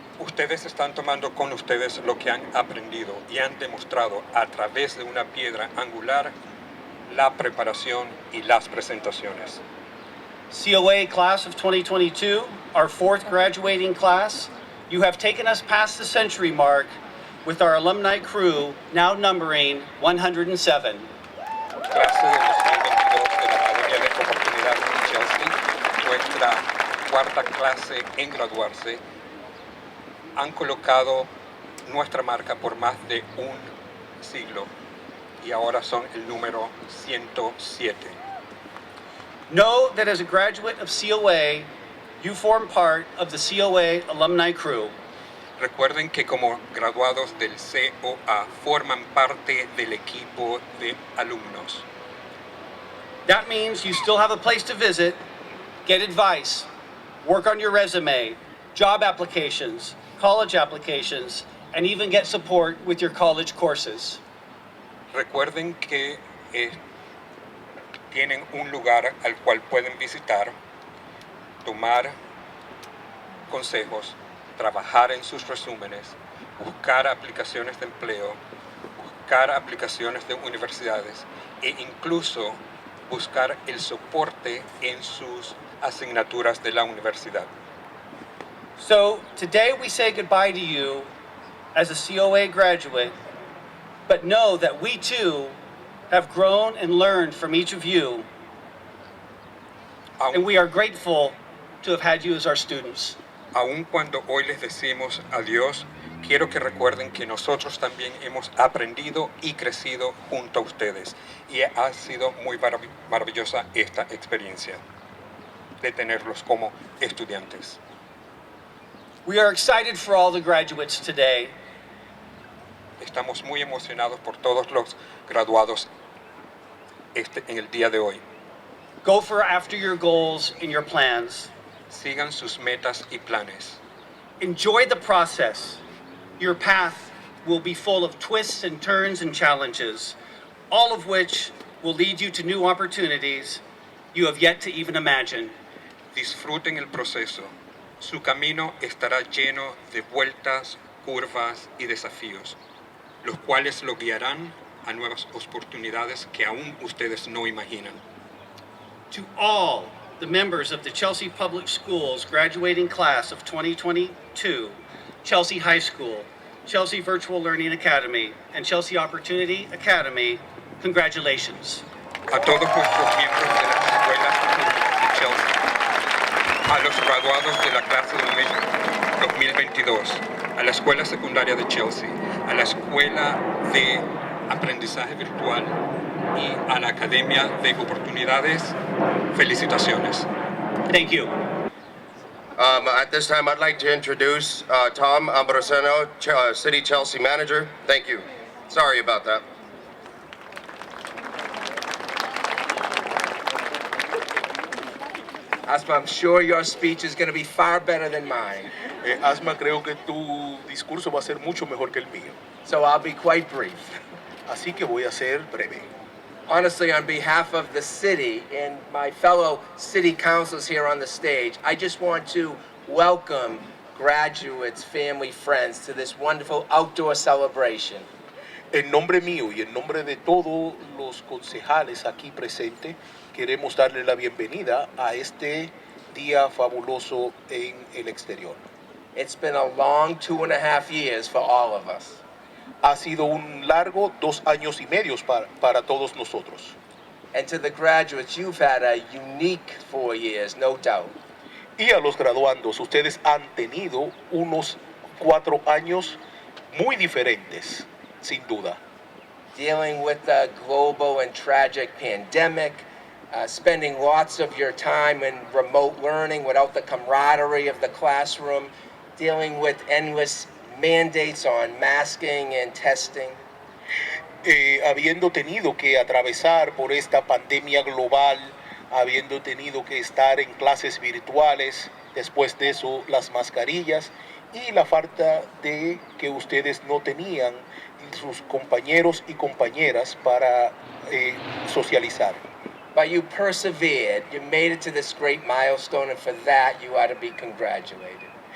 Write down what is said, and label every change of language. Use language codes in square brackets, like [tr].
[es] Ustedes están tomando con ustedes lo que han aprendido y han demostrado a través de una piedra angular la preparación y las presentaciones. [en] COA class of 2022, our fourth graduating class, you have taken us past the century mark with our alumni crew now numbering 107. [es] Clase del 2022 de la Academia de Oportunidades de Chelsea, nuestra cuarta clase en graduarse, han colocado nuestra marca por más de un siglo y ahora son el número 107. [en] Know that as a graduate of COA, you form part of the COA alumni crew. [es] Recuerden que como graduados del COA forman parte del equipo de alumnos. [en] That means you still have a place to visit, get advice, work on your resume, job applications, college applications, and even get support with your college courses. [es] Recuerden que tienen un lugar al cual pueden visitar, tomar consejos, trabajar en sus resúmenes, buscar aplicaciones de empleo, buscar aplicaciones de universidades e incluso buscar el soporte en sus asignaturas de la universidad. [en] So today we say goodbye to you as a COA graduate, but know that we too have grown and learned from each of you, and we are grateful to have had you as our students. [es] Aun cuando hoy les decimos adiós, quiero que recuerden que nosotros también hemos aprendido y crecido junto a ustedes. Y ha sido muy maravillosa esta experiencia de tenerlos como estudiantes. [en] We are excited for all the graduates today. [es] Estamos muy emocionados por todos los graduados en el día de hoy. [en] Go for after your goals and your plans. [es] Sigan sus metas y planes. [en] Enjoy the process. Your path will be full of twists and turns and challenges, all of which will lead you to new opportunities you have yet to even imagine. [es] Disfruten el proceso. Su camino estará lleno de vueltas, curvas y desafíos, los cuales lo guiarán a nuevas oportunidades que aún ustedes no imaginan. [en] To all the members of the Chelsea Public Schools graduating class of 2022, Chelsea High School, Chelsea Virtual Learning Academy, and Chelsea Opportunity Academy, congratulations. [es] A todos nuestros miembros de las escuelas públicas de Chelsea, a los graduados de la clase del 2022, a la escuela secundaria de Chelsea, a la escuela de aprendizaje virtual y a la Academia de Oportunidades, felicitaciones. [en] Thank you. At this time, I'd like to introduce Tom Ambrosino, City Chelsea Manager. Thank you. Sorry about that. Asma, I'm sure your speech is going to be far better than mine. [es] Asma, creo que tu discurso va a ser mucho mejor que el mío. [en] So I'll be quite brief. [es] Así que voy a ser breve. [en] Honestly, on behalf of the city and my fellow city councils here on the stage, I just want to welcome graduates, family, friends to this wonderful outdoor celebration. [es] En nombre mío y en nombre de todos los concejales aquí presentes, queremos darle la bienvenida a este día fabuloso en el exterior. [en] It's been a long 2.5 years for all of us. [es] Ha sido un largo 2 años y medio para todos nosotros. [en] And to the graduates, you've had a unique 4 years, no doubt. [es] Y a los graduandos, ustedes han tenido unos 4 años muy diferentes, sin duda. [en] Dealing with the global and tragic pandemic, spending lots of your time in remote learning without the camaraderie of the classroom, dealing with endless mandates on masking and testing. [es] Habiendo tenido que atravesar por esta pandemia global, habiendo tenido que estar en clases virtuales, después de eso las mascarillas y la falta de que ustedes no tenían sus compañeros y compañeras para socializar. [en] But you persevered, you made it to this great milestone, and for that you ought to be congratulated.